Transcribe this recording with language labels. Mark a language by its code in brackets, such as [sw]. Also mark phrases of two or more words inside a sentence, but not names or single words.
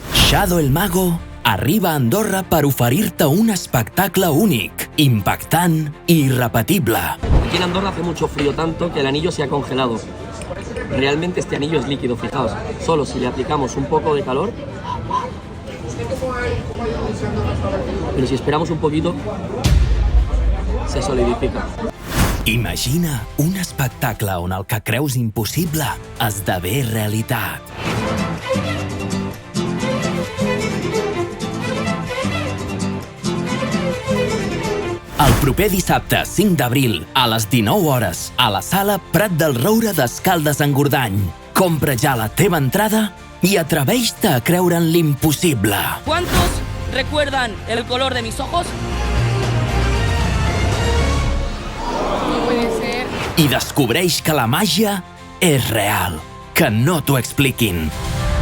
[ca] Shadow el Mago arriba a Andorra per oferir-te un espectacle únic, impactant i irrepetible. [es] Aquí en Andorra hace mucho frío, tanto que el anillo se ha congelado. Realmente este anillo es líquido, fijaos. Solo si le aplicamos un poco de calor, pero si esperamos un poquito, se solidifica. [ca] Imagina un espectacle on el que creus impossible esdevé realitat. El proper dissabte 5 d'abril, a les 19 hores, a la sala Prat del Roure d'Escaldes-Engordany. Compra ja la teva entrada i atreveix-te a creure en l'impossible. [es] ¿Cuántos recuerdan el color de mis ojos? No puede ser. [ca] I descobreix que la màgia és real. Que no t'ho expliquin.